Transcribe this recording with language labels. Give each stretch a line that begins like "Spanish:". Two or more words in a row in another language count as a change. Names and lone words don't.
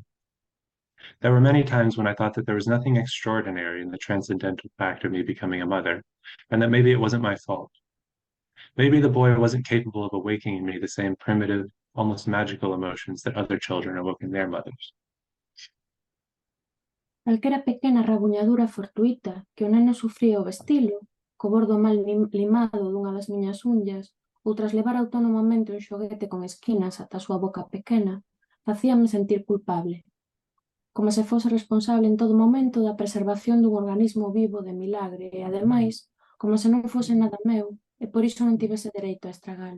English: There were many times when I thought that there was nothing extraordinary in the transcendental fact of me becoming a mother, and that maybe it wasn't my fault. Maybe the boy wasn't capable of awakening in me the same primitive, almost magical emotions that other children awoke in their mothers.
Galician: Calquera pequena rabuñadura fortuita que o neno sufría ao vestilo, co bordo mal limado dunha das miñas unllas, ou tras levar autónomamente un xoguete con esquinas ata a súa boca pequena, facíame sentir culpable, como se fose responsable en todo momento da preservación dun organismo vivo de milagre e, ademais, como se non fose nada meu e por iso non tivese dereito a estragalo.